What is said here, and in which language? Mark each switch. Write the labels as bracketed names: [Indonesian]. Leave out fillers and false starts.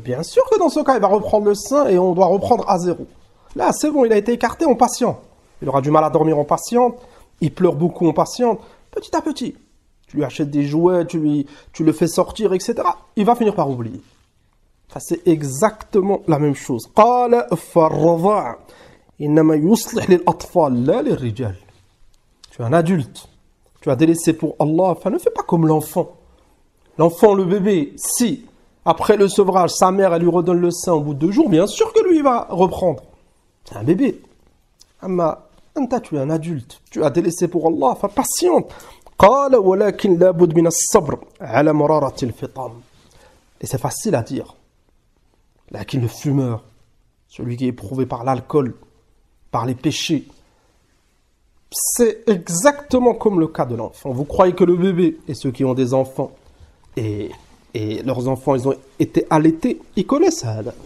[French] Bien sûr que dans ce cas, il va reprendre le sein et on doit reprendre à zéro. Là, c'est bon, il a été écarté en patiente. Il aura du mal à dormir en patiente, il pleure beaucoup en patiente. Petit à petit, tu lui achètes des jouets, tu le fais sortir, etc. Il va finir par oublier. Ça, c'est exactement la même chose. [Arabic] قال فالرضاع إنما يصلح للأطفال لا للرجال. [French] Tu es un adulte. Tu as délaissé pour Allah. Ne fais pas comme l'enfant. L'enfant, le bébé, si après le sevrage, sa mère elle lui redonne le sein au bout de 2 jours, bien sûr que lui il va reprendre. C'est un bébé. [Arabic] Amma anta, [French] tu es un adulte. Tu as délaissé pour Allah. Patiente. [Arabic] قال ولكن لابد من الصبر على مرارة الفطام. [French] Et c'est facile à dire. Lakin le fumeur, celui qui est éprouvé par l'alcool, par les péchés, c'est exactement comme le cas de l'enfant. Vous croyez que le bébé et ceux qui ont des enfants et leurs enfants, ils ont été allaités, ils connaissent ça.